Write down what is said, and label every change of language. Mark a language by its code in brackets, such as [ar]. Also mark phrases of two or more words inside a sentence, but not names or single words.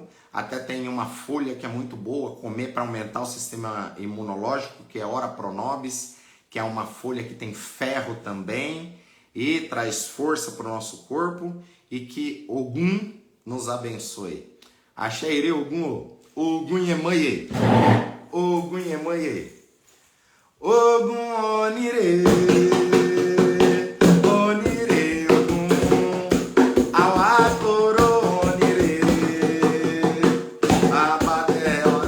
[pt] Até tem uma folha que é muito boa, comer para aumentar o sistema imunológico, que é Ora Pronobis, que é uma folha que tem ferro também e traz força para o nosso corpo e que Ogum nos abençoe. [yo] Axé Ogum, Ogum Yemanhê, Ogum Yemanhê. Ogum Onire, Onire Ogum, Awatoro Onire, Abate